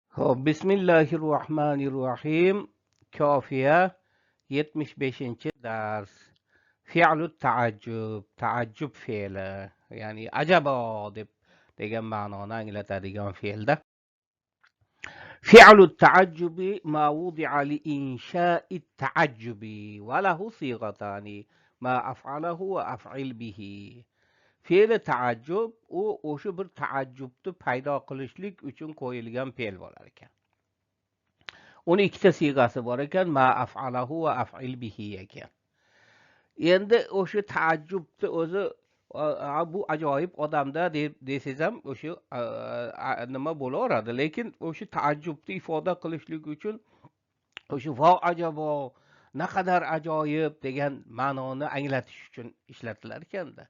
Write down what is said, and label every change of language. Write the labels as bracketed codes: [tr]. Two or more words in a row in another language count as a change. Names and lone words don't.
[uz] Ho'p, Bismillahirrohmanirrohim. Kofiya 75-ci dars. [ar] فعل التعجب, [uz] ta'ajjub fe'li. Ya'ni ajabo deb degan ma'noni anglatadigan fe'lda. [ar] فعل التعجب ما وضع لإنشاء التعجب وله صيغتان ما أفعله وأفعل به. [uz] Fe'li ta'ajjub u o'sha bir ta'ajjubni paydo qilishlik uchun qo'yilgan fe'l bo'lar ekan. Uni ikkita siyg'asi bor ekan, [ar] ما أفعله وأفعل به [uz] ekan. Endi o'sha ta'ajjubni o'zi bu ajoyib odamda deb desangiz ham o'sha nima bo'laveradi, lekin o'sha ta'ajjubni ifoda qilishlik uchun o'sha vo ajabo, naqadar ajoyib degan ma'noni anglatish uchun ishlatilar ekanda.